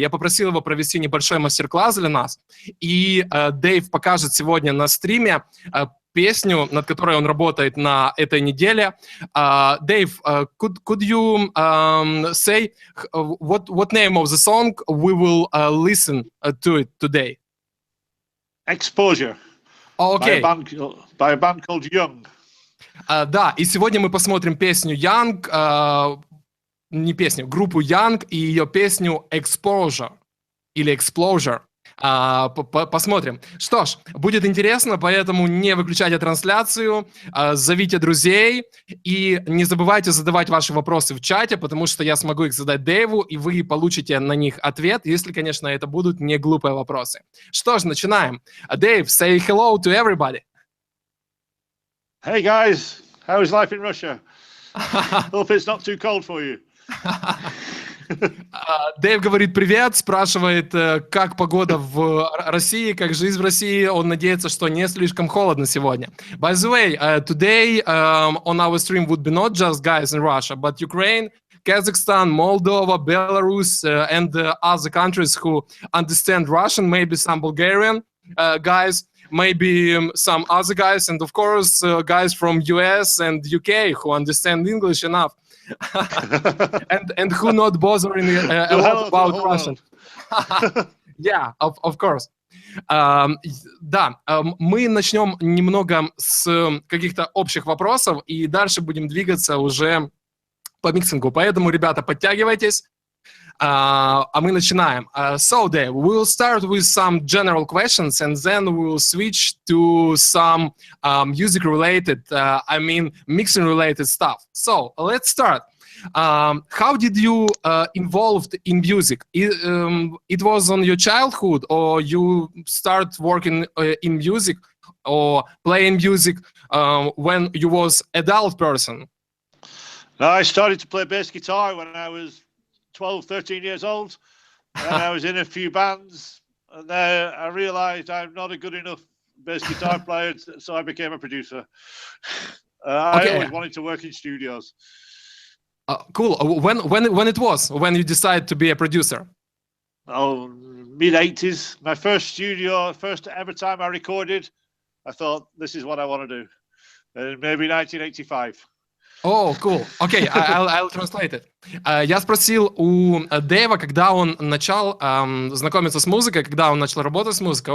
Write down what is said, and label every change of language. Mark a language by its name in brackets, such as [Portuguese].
[Russian] Я попросил его провести небольшой мастер-класс для нас, и Дейв покажет сегодня на стриме песню, над которой он работает на этой неделе. [English] Dave, could you say what name of the song we will listen to it today? Exposure. Okay. By a band called Young. [Russian] Да, и сегодня мы посмотрим песню Young, не песню, группу Young и ее песню Exposure или Exposure. Посмотрим. Что ж, будет интересно, поэтому не выключайте трансляцию, зовите друзей и не забывайте задавать ваши вопросы в чате, потому что я смогу их задать Дэйву, и вы получите на них ответ, если, конечно, это будут не глупые вопросы. Что ж, начинаем. [English] Дэйв, say hello to everybody. Hey guys, how is life in Russia? Hope it's not too cold for you. [Russian] Дэйв говорит привет, спрашивает, как погода в России, как жизнь в России. Он надеется, что не слишком холодно сегодня. [English] By the way, today on our stream would be not just guys in Russia, but Ukraine, Kazakhstan, Moldova, Belarus, and other countries who understand Russian, maybe some Bulgarian guys, maybe some other guys, and of course guys from US and UK who understand English enough. and who not bothering a lot about Russian. Yeah, of course. [Russian] Да, мы начнем немного с каких-то общих вопросов и дальше будем двигаться уже по миксингу. Поэтому, ребята, подтягивайтесь. А мы начинаем. [English] So, Dave, we will start with some general questions and then we will switch to some music-related, mixing-related stuff. So, let's start. How did you involved in music? It was on your childhood, or you start working in music or playing music when you was adult person? No, I started to play bass guitar when I was 12, 13 years old, and I was in a few bands, and then I realized I'm not a good enough bass guitar player, so I became a producer. I always wanted to work in studios. Cool. When it was when you decided to be a producer? Oh, mid-80s. My first ever time I recorded, I thought, this is what I want to do. Maybe 1985. Oh, cool. Okay, I'll translate it. [Russian] Я спросил у Дэйва, когда он начал знакомиться с музыкой, когда он начал работать с музыкой.